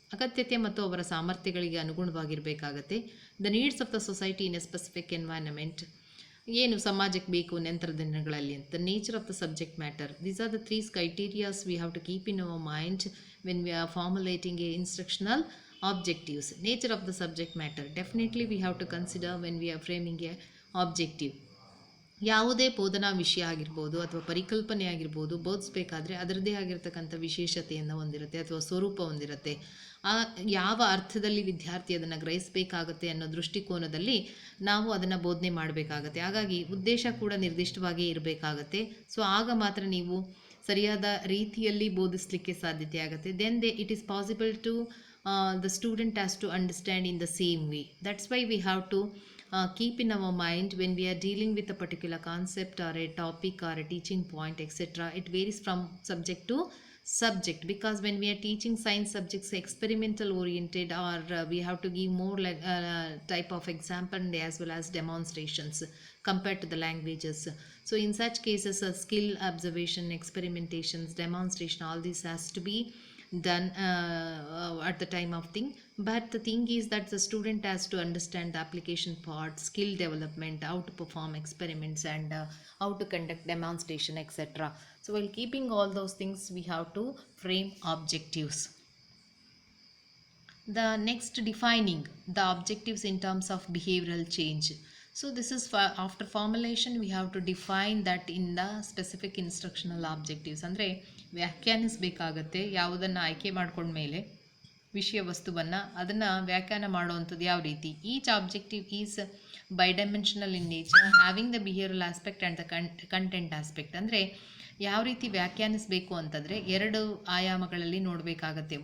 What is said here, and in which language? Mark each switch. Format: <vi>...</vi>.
<kn>ಅಗತ್ಯತೆ ಮತ್ತು ಅವರ ಸಾಮರ್ಥ್ಯಗಳಿಗೆ ಅನುಗುಣವಾಗಿರಬೇಕಾಗತ್ತೆ.</kn> <en>the needs of the society in a specific environment,</en> <kn>ಏನು ಸಮಾಜಕ್ಕೆ ಬೇಕು ನಂತರ ದಿನಗಳಲ್ಲಿ ಅಂತ.</kn> <en>The nature of the subject matter. These are the 3 criterias we have to keep in our mind when we are formulating a instructional objectives. Nature of the subject matter, definitely we have to consider when we are framing a objective.</en> <kn>ಯಾವುದೇ ಬೋಧನಾ ವಿಷಯ ಆಗಿರ್ಬೋದು ಅಥವಾ ಪರಿಕಲ್ಪನೆ ಆಗಿರ್ಬೋದು ಬೋಧಿಸಬೇಕಾದ್ರೆ ಅದರದ್ದೇ ಆಗಿರ್ತಕ್ಕಂಥ ವಿಶೇಷತೆಯನ್ನು ಹೊಂದಿರುತ್ತೆ ಅಥವಾ ಸ್ವರೂಪ ಹೊಂದಿರುತ್ತೆ. ಯಾವ ಅರ್ಥದಲ್ಲಿ ವಿದ್ಯಾರ್ಥಿ ಅದನ್ನು ಗ್ರಹಿಸಬೇಕಾಗತ್ತೆ ಅನ್ನೋ ದೃಷ್ಟಿಕೋನದಲ್ಲಿ ನಾವು ಅದನ್ನು ಬೋಧನೆ ಮಾಡಬೇಕಾಗತ್ತೆ. ಹಾಗಾಗಿ ಉದ್ದೇಶ ಕೂಡ ನಿರ್ದಿಷ್ಟವಾಗಿ ಇರಬೇಕಾಗತ್ತೆ. ಸೊ ಆಗ ಮಾತ್ರ ನೀವು ಸರಿಯಾದ ರೀತಿಯಲ್ಲಿ ಬೋಧಿಸಲಿಕ್ಕೆ ಸಾಧ್ಯತೆ ಆಗುತ್ತೆ.</kn> <en>Then it is possible to the student has to understand in the same way. That's why we have to keep in our mind when we are dealing with a particular concept or a topic or a teaching point, etc. It varies from subject to subject, because when we are teaching science subjects experimental oriented, or we have to give more like type of example as well as demonstrations compared to the languages. So in such cases skill observation, experimentations, demonstration, all this has to be done at the time of thing. But the thing is that the student has to understand the application part, skill development, how to perform experiments, and how to conduct demonstration, etc. So while keeping all those things we have to frame objectives. The next, defining the objectives in terms of behavioral change. So this is after formulation we have to define that in the specific instructional objectives.</en> <kn>ಅಂದರೆ ವ್ಯಾಖ್ಯಾನಿಸಬೇಕಾಗತ್ತೆ. ಯಾವುದನ್ನು ಆಯ್ಕೆ ಮಾಡ್ಕೊಂಡ್ಮೇಲೆ ವಿಷಯ ವಸ್ತುವನ್ನು ಅದನ್ನು ವ್ಯಾಖ್ಯಾನ ಮಾಡುವಂಥದ್ದು ಯಾವ ರೀತಿ.</kn> <en>Each objective is bidimensional in nature, having the behavioural aspect and the content aspect.</en> <kn>ಅಂದರೆ ಯಾವ ರೀತಿ ವ್ಯಾಖ್ಯಾನಿಸಬೇಕು ಅಂತಂದರೆ 2 ಆಯಾಮಗಳಲ್ಲಿ ನೋಡಬೇಕಾಗತ್ತೆ.</kn>